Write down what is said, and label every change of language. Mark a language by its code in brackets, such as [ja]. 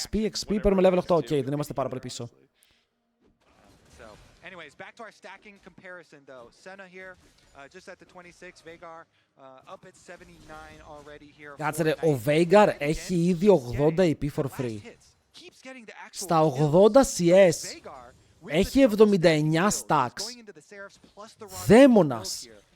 [el] XP, παίρνουμε level 8, δεν είμαστε πάρα πολύ πίσω. [en] Anyways, back to our stacking comparison though. Senna here, just at the 26, Veigar up at 79 already here. [el] Κάτσε ρε, ο Veigar έχει ήδη 80 EP for free. Στα 80 CS έχει 79 stacks. Δαίμονας.